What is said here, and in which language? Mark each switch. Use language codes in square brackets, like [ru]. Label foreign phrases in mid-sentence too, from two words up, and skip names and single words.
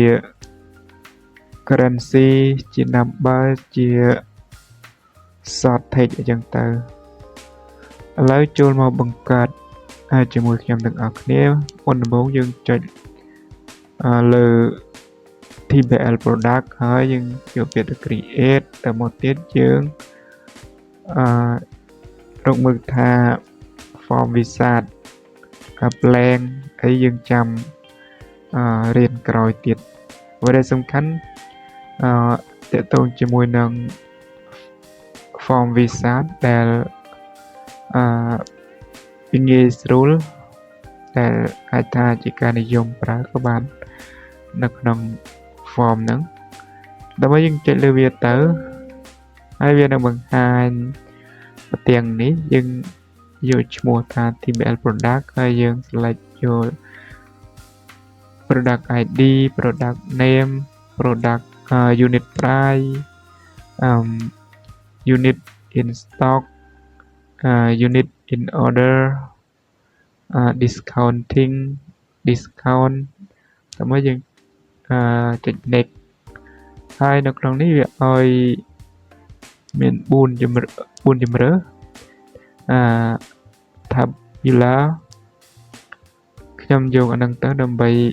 [km] currency ជា number ជា [en] short text [km] អញ្ចឹងទៅឥឡូវចូលមកបង្កើតជាមួយខ្ញុំទាំងអស់គ្នាមុនដំបូងយើងចុចលើ tbl product ហើយយើងយកពាក្យ create ទៅមកទៀតយើង រកមើលថា [en] form wizard blank [km] ហើយយើងចាំរៀនក្រោយទៀតអ្វីដែលសំខាន់ទាក់ទងជាមួយនឹង [en] form wizard [km] ដែល ងាយស្រួលដែលអាចថាជាការនិយមប្រើក៏បាននៅក្នុង form ហ្នឹងដើម្បីយើងចុចលើវាទៅហើយវានឹងបង្ហាញប្រទាំងនេះយើងយកឈ្មោះថា tbl product ហើយយើង select យក [en] product id product name product unit price unit in stock unit in order discounting discount [km] ដើម្បីយើងចុច next ហើយនៅក្នុងនេះវាឲ្យមាន4ជម្រើសtabular ខ្ញុំយកអាហ្នឹងទៅដើម្បី